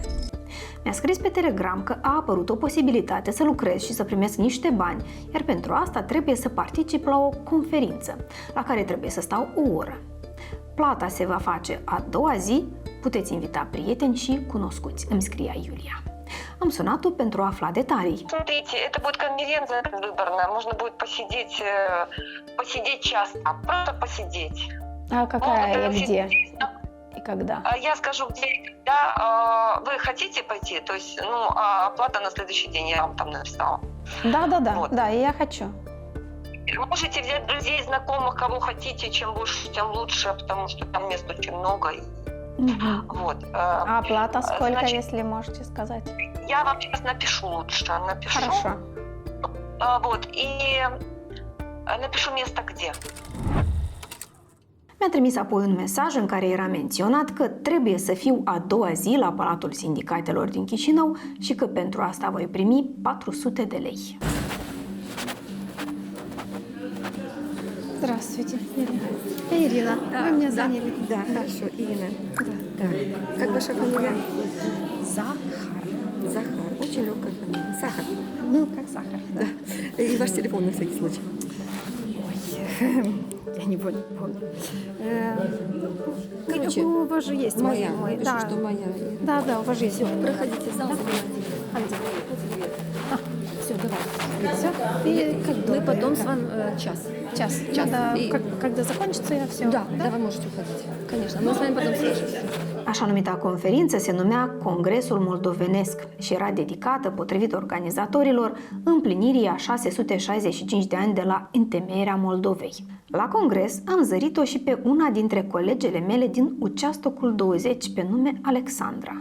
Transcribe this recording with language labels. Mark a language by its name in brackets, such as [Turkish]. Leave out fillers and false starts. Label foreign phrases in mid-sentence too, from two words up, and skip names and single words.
[Romanian] Mi-a scris pe Telegram că a apărut o posibilitate să lucrez și să primesc niște bani, iar pentru asta trebuie să particip la o conferință, la care trebuie să stau o oră. Plata se va face a doua zi, Puteți invita prieteni și cunoscuți, îmi scria Iulia. Am sunat-o pentru a afla detalii. [Russian] Смотрите, это будет конференция выборная, можно будет посидеть час, просто посидеть. А какая и где? И когда? Я скажу, где и когда. Вы хотите пойти? То есть, оплата на следующий день, я вам там написала. Да, я хочу. Можете взять друзей, знакомых, кого хотите, чем больше, тем лучше, потому что там мест очень много. Вот. А оплата сколько, если можете сказать? Я вам сейчас напишу лучше. Хорошо. Вот, и напишу место где. [Romanian] Mi-a trimis apoi un mesaj în care era menționat că trebuie să fiu a doua zi la Palatul Sindicatelor din Chișinău și că pentru asta voi primi 400 de lei. [Russian] Здравствуйте, Ирина. Вы меня заняли? Да, хорошо, Ирина. Да. Как ваша фамилия? Захар. Очень легкая фамилия. Сахар. Ну, как сахар. Да. И ваш телефон на всякий случай. Ой, я не помню. Короче, у вас же есть моя. Да, что моя. Да, у вас же есть. Проходите в зал. Все, давай. Все. И мы потом с вами час. Когда закончится, я все. Да, вы можете уходить. Конечно. Мы с вами потом свяжемся. [Romanian] Așa numita conferință se numea Congresul Moldovenesc și era dedicată, potrivit organizatorilor, împlinirii a 665 de ani de la întemeierea Moldovei. La congres am zărit-o și pe una dintre colegele mele din Uceastocul 20 pe nume Alexandra.